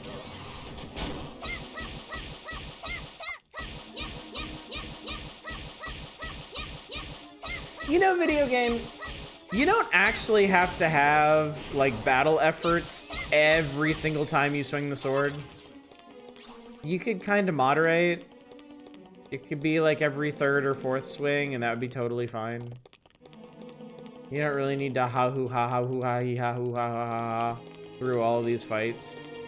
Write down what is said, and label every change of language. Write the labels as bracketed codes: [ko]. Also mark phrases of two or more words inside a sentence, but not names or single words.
[en] You know, video game, you don't actually have to have, like, battle efforts every single time you swing the sword. You could kind of moderate. It could be, like, every third or fourth swing, and that would be totally fine. You don't really need to ha-hoo-ha-ha-hoo-ha-hee-ha-hoo-ha-ha-ha through all of these fights.